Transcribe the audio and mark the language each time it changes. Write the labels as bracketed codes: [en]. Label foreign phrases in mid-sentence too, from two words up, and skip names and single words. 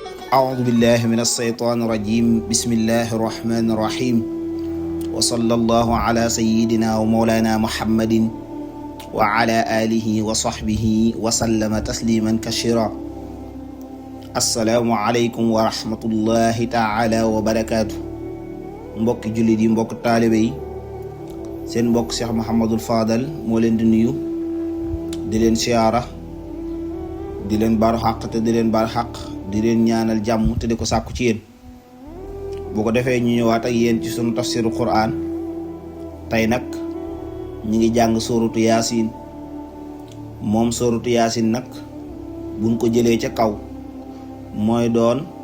[ar] أعوذ بالله من الشيطان الرجيم بسم الله الرحمن الرحيم وصلى الله على سيدنا ومولانا محمد وعلى آله وصحبه وسلم تسليما كثيرا السلام عليكم ورحمة الله تعالى وبركاته [wo] mbokki jullit yi mbokk taalibe yi seen mbokk Cheikh Mouhamadul Fadal moo leen di nuyu di leen siyaara di leen baalu xaq te di leen baal xaq di leen ñaanal jàmm te di ko sàkku ci yéen bu ko defee ñu ñëwaat ak yéen ci sunu tafsiru Qur'an tey nag ñu ngi jàng sóoratu yaasin moom sóoratu yaasin nag buñ ko jëlee ca kaw mooy doon